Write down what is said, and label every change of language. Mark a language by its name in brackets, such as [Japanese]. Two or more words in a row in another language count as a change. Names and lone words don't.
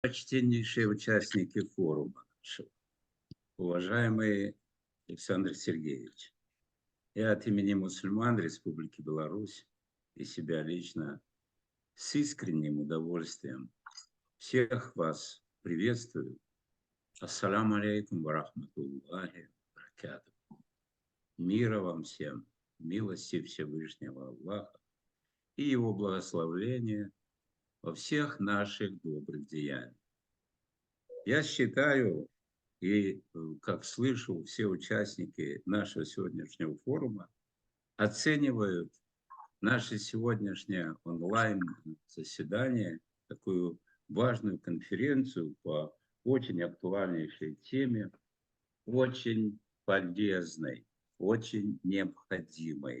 [Russian] Почтеннейшие участники форума нашего, уважаемый Александр Сергеевич, я от имени мусульман Республики Беларусь и себя лично с искренним удовольствием всех вас приветствую. [Arabic] السلام عليكم ورحمة الله وبركاته. [Russian] Мира вам всем, милости Всевышнего Аллаха и Его благословения во всех наших добрых деяниях. Я считаю, и как слышу, все участники нашего сегодняшнего форума оценивают наше сегодняшнее онлайн-заседание, такую важную конференцию по очень актуальнейшей теме, очень полезной, очень необходимой.